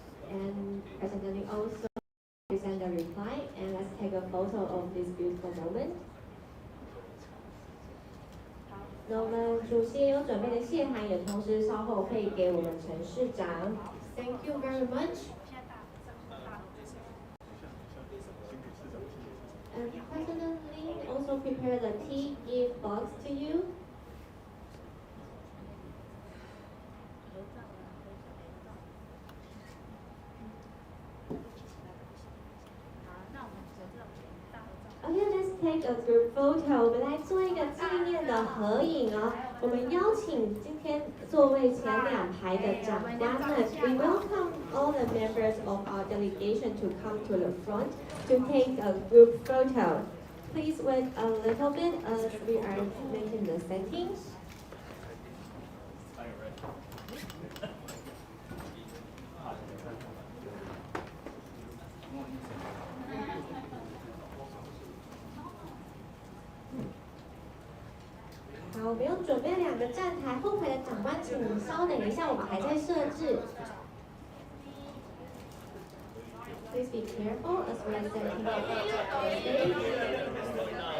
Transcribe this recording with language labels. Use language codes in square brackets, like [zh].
[en] And President Lee also present the reply, and let's take a photo of this beautiful moment. [zh] 那我们主席也有准备的谢函，也同时稍后会给我们陈市长。 [en] Thank you very much. And President Lee also prepared a tea gift box to you. Okay, let's take a group photo. [zh] 我们来做一个纪念的合影哦。我们邀请今天座位前两排的长官们 [en] ，We welcome all the members of our delegation to come to the front to take a group photo. Please wait a little bit as we are making the settings. [zh] 好，我们有准备两个站台，后排的长官，请你稍等一下，我们还在设置。 [en] Please be careful as we are setting up the stage.